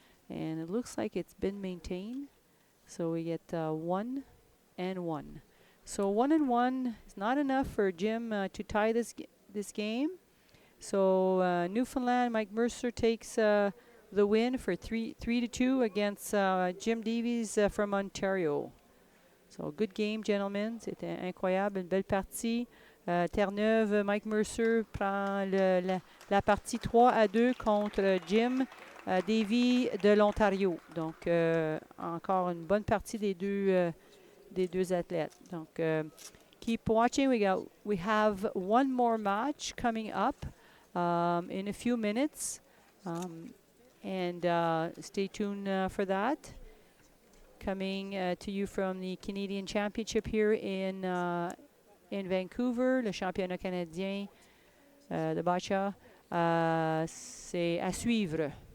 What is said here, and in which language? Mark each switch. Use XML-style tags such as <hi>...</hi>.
<en>And it looks like it's been maintained. So we get 1 and 1. So 1 and 1 is not enough for Jim to tie this game. So Newfoundland, Mike Mercer takes the win for 3-2 against Jim Davies from Ontario. So good game, gentlemen.</en> <fr>C'était incroyable, une belle partie. Terre-Neuve, Mike Mercer prend la partie 3-2 contre Jim Davy de l'Ontario. Donc encore une bonne partie des deux athlètes.</fr> <en>Donc keep watching. We have one more match coming up in a few minutes, and stay tuned for that. Coming to you from the Canadian Championship here in Vancouver,</en> <fr>le championnat canadien de boccia. C'est à suivre.</fr>